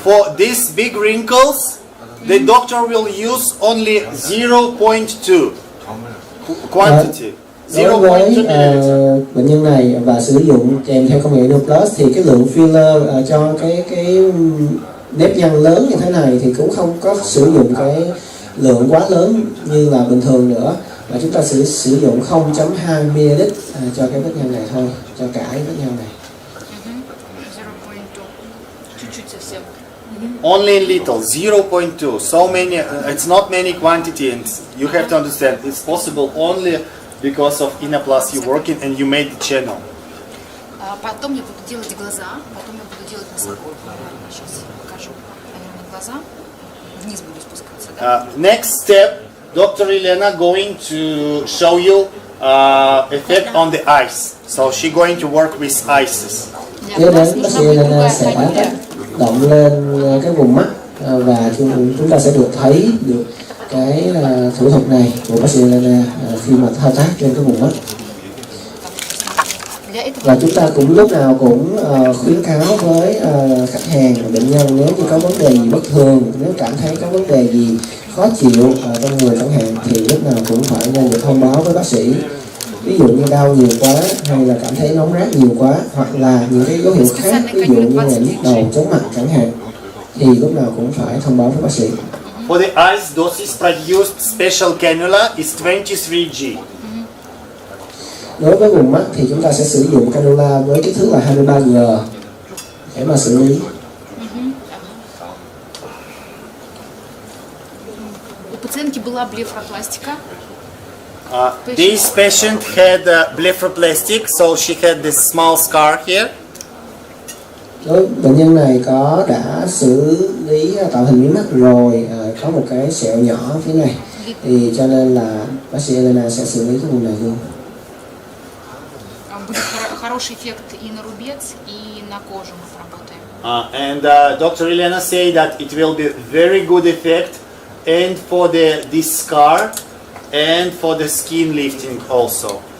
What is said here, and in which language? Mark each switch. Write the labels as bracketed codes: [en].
[en] For these big wrinkles, the doctor will use only 0.2 quantity. [vi] Đối với bệnh nhân này và sử dụng kèm theo công nghệ INNOPLUS thì cái lượng filler cho cái nếp nhăn lớn như thế này thì cũng không có sử dụng cái lượng quá lớn như là bình thường nữa, mà chúng ta sẽ sử dụng 0.2 ml cho cái vết nhăn này thôi, cho cả cái vết nhăn này. [ru] 0.2. Чуть-чуть совсем. [en] Only little, 0.2. So many, it's not many quantity, and you have to understand it's possible only because of INNOPLUS you working and you made the channel. [ru] Потом я буду делать глаза, потом я буду делать носогор. Сейчас покажу, наверное, глаза. Вниз буду спускаться, да? [en] Next step, Dr. Elena going to show you effect on the eyes. So she going to work with eyes. [vi] Tiếp đến bác sĩ Elena sẽ động lên cái vùng mắt và chúng ta sẽ được thấy được cái thủ thuật này của bác sĩ Elena khi mà thao tác trên cái vùng mắt. Và chúng ta cũng lúc nào cũng khuyến cáo với khách hàng và bệnh nhân, nếu như có vấn đề gì bất thường, nếu cảm thấy có vấn đề gì khó chịu trong người chẳng hạn thì lúc nào cũng phải nên được thông báo với bác sĩ. Ví dụ như đau nhiều quá hay là cảm thấy nóng rát nhiều quá, hoặc là những cái dấu hiệu khác, ví dụ như là nhức đầu, chóng mặt chẳng hạn, thì lúc nào cũng phải thông báo với bác sĩ. [en] For the eyes, dosage produced special cannula is 23G. [vi] Đối với vùng mắt thì chúng ta sẽ sử dụng cannula với kích thước là 23G để mà xử lý. [ru] У пациентки была блефаропластика. [en] This patient had blepharoplastic, so she had this small scar here. [vi] Bệnh nhân này đã xử lý tạo hình mí mắt rồi, có một cái sẹo nhỏ phía này, thì cho nên là bác sĩ Elena sẽ xử lý cái vùng này luôn. [ru] Будет хороший эффект и на рубец, и на кожу мы сработаем. [en] And Dr. Elena say that it will be very good effect, and for this scar, and for the skin lifting also.